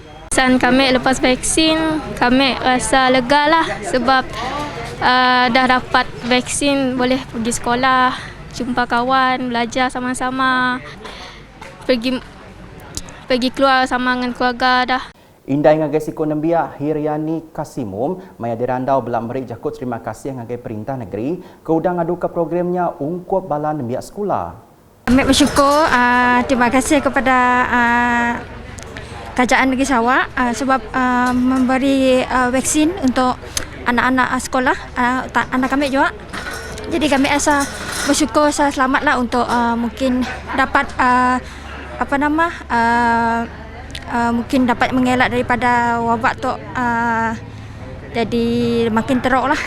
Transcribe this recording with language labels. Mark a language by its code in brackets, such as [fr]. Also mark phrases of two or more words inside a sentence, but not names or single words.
[ms] Kesan kami lepas vaksin, kami rasa lega lah sebab dah dapat vaksin, boleh pergi sekolah, jumpa kawan, belajar sama-sama, pergi keluar sama dengan keluarga dah. [iba] Indai ngagai Sikun Nembia Hiriani Kasimum maya dirandau belak merik jakut terima kasih ngagai perintah negeri keudang adu ke programnya ungkup bala Nembia sekolah. [ms] Kami bersyukur, terima kasih kepada Kerajaan Negeri Sarawak sebab memberi vaksin untuk anak-anak sekolah, anak kami juga. Jadi kami rasa bersyukur, selamatlah untuk mungkin dapat mungkin dapat mengelak daripada wabak tu, jadi makin teruk lah.